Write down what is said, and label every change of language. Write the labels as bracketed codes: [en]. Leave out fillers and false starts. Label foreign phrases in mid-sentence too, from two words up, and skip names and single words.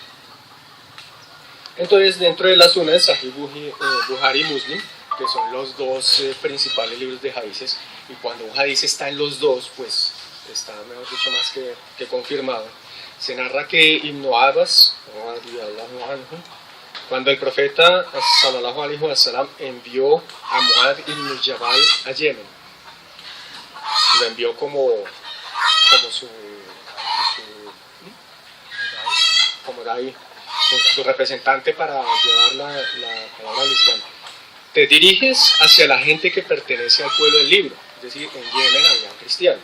[es] Entonces, dentro de la Sunna de Sahih Bukhari y Muslim, que son los dos principales libros de hadices, y cuando un hadiz está en los dos, pues está, mejor dicho, más que confirmado. Se narra que Ibn Abbas, Cuando el profeta [ar] صلى الله عليه وسلم [es] envió a Muad ibn Jabal a Yemen, lo envió como su representante para llevar la palabra al Islam. Te diriges hacia la gente que pertenece al pueblo del libro, es decir, en Yemen había cristianos.